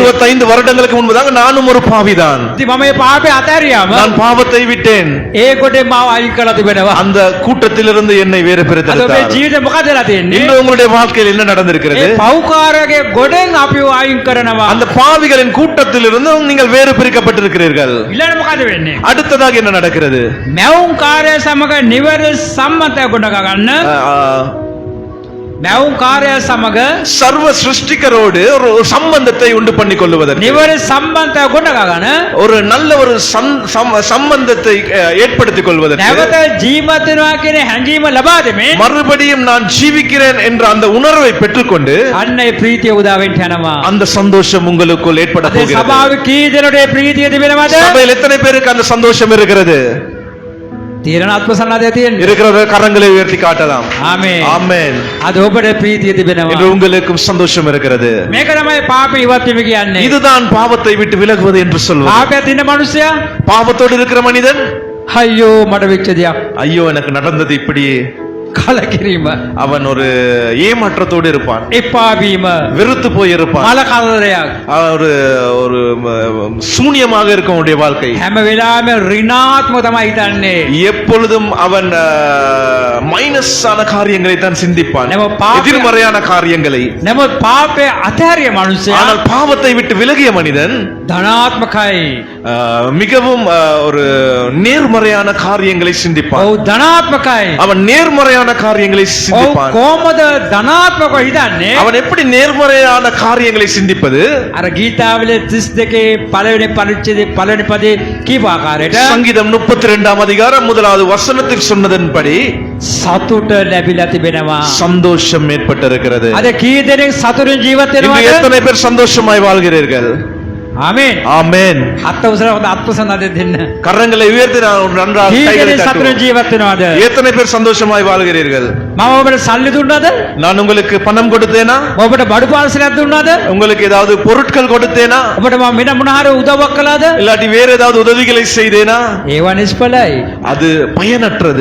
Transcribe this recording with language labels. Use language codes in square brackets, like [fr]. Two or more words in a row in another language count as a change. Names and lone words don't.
[ta] 25 வருடங்களுக்கு முன்பதாக நானும் ஒரு பாவிதான். [si] ඉතින් මම මේ පාපේ අතහැරියාම [ta] நான் பாவத்தை விட்டேன். [si] ඒ ගොඩෙන් මාව අයින් කරලා තිබෙනවා. [ta] அந்த கூட்டத்திலிருந்து என்னை வேறு [si] අද ඔබේ [ta] பிரித்தெடுத்தார். [si] ජීවිතේ මොකද වෙලා තියෙන්නේ? [ta] இன்று உங்களுடைய வாழ்க்கையில் என்ன நடந்திருக்கிறது? [si] ඒ පෞකාරයාගේ ගොඩෙන් අපිව අයින් කරනවා. [ta] அந்த பாவிகளின் கூட்டத்திலிருந்து நீங்கள் வேறு பிரிக்கப்பட்டிருக்கிறீர்கள். [si] ඊළඟ මොකද වෙන්නේ? [ta] அடுத்ததாக என்ன நடக்கிறது? [si] මැවුම් කාර්ය සමග නිවැරදි සම්මතය ගොඩ ගන්න මැවුම් කාර්යය සමග [ta] சர்வ சிருஷ்டிகரோடு ஒரு சம்பந்தத்தை உண்டு பண்ணிக் கொள்வதற்கு [si] නිවැරදි සම්බන්ධය ගොඩනගාගෙන [ta] ஒரு நல்ல ஒரு சம்பந்தத்தை ஏற்படுத்திக் கொள்வதற்கு [si] නැවත ජීවත් වෙනවා කියන හැඟීම ලබා දෙමින් [ta] மறுபடியும் நான் ஜீவிக்கிறேன் என்ற அந்த உணர்வை பெற்றுக்கொண்டு [si] අන්න ඒ ප්‍රීතිය උදා වෙන්න යනවා. [ta] அந்த சந்தோஷம் உங்களுக்குள் ஏற்பட [si] අද [ta] போகிறது. [si] සභාවේ කී දෙනෙකුට ඒ ප්‍රීතිය තිබෙනවද? [ta] சபையில் எத்தனை பேருக்கு அந்த சந்தோஷம் இருக்கிறது? [si] තීරණ ආත්ම සන්නද්ධය තියෙන්නේ. [ta] இருக்கிற கரங்களை உயர்த்தி காட்டலாம். [si] ආමේන්. [ta] ஆமென். [si] අද ඔබට ප්‍රීතිය තිබෙනවා. [ta] என்று உங்களுக்கும் சந்தோஷம் இருக்கிறது. [si] මේක තමයි පාපේ ඉවත් වීම කියන්නේ. [ta] இதுதான் பாவத்தை விட்டு விலகுவது என்று சொல்வது. [si] පාපයට ඉන්න මිනිසයා [ta] பாவத்தோடு இருக்கிற மனிதன் [si] අයියෝ මට වෙච්ච දෙයක් [ta] ஐயோ எனக்கு நடந்தது இப்படி, [si] කලකිරීම [ta] அவன் ஒரு ஏமாற்றத்தோடு இருப்பான், [si] එපා වීම [ta] வெறுத்து போய் இருப்பான், [si] මල කරදරයක් [ta] ஒரு ஒரு சூனியமாக இருக்கும் அவனுடைய வாழ்க்கை. [si] හැම වෙලාවෙම ඍණාත්මක තමයි හිතන්නේ. [ta] எப்பொழுதும் அவன் மைனஸான காரியங்களை தான் சிந்திப்பான், நம்ம பாவ- எதிர்மறையான காரியங்களை. [si] නමුත් පාපේ අතහැරිය මිනිසයා [ta] ஆனால் பாவத்தை விட்டு விலகிய மனிதன் [si] ධනාත්මකයි. [ta] மிகவும் ஒரு நேர்மறையான காரியங்களை சிந்திப்பான். [si] ඔව් ධනාත්මකයි. [ta] அவன் நேர்மறையான காரியங்களை [si] ඔව් [ta] சிந்திப்பான். [si] කොහොමද ධනාත්මකව හිතන්නේ? [ta] அவன் எப்படி நேர்மறையான காரியங்களை சிந்திப்பது? [si] අර ගීතාවල 32 පළවෙනි පරිච්ඡේදයේ පළවෙනි පදේ කීප ආකාරයට [ta] சங்கீதம் 32 அதிகாரம் 1வது வசனத்தில் சொன்னதன்படி [si] සතුට ලැබිලා තිබෙනවා. [ta] சந்தோஷம் ஏற்பட்டிருக்கிறது. [si] අද කී දෙනෙක් සතුටින් ජීවත් [ta] இன்று [si] වෙනවද? [ta] எத்தனை பேர் சந்தோஷமாய் வாழ்கிறீர்கள்? [si] ආමේන්. [ta] ஆமென். [si] අත් උසර හොඳ අත්පසන්නද දෙන්න. [ta] கரங்களை உயர்த்தி நான் ஒரு நன்றாக [si] කී [ta] கைகளை [si] දෙනෙක් සතුටින් [ta] தட்டுவோம். [si] ජීවත් වෙනවද? [ta] எத்தனை பேர் சந்தோஷமாய் வாழ்கிறீர்கள்? [si] මම ඔබට සල්ලි දුන්නද? [ta] நான் உங்களுக்கு பணம் கொடுத்தேனா? [si] ඔබට බඩු පාර්සලයක් දුන්නද? [ta] உங்களுக்கு ஏதாவது பொருட்கள் கொடுத்தேனா? [si] ඔබට මම මෙන්න මොන හරි උදව්වක් කළාද? [ta] இல்லாட்டி வேற ஏதாவது உதவிகளை செய்தேனா? [si] ඒවා නිෂ්ඵලයි. [ta] அது பயனற்றது.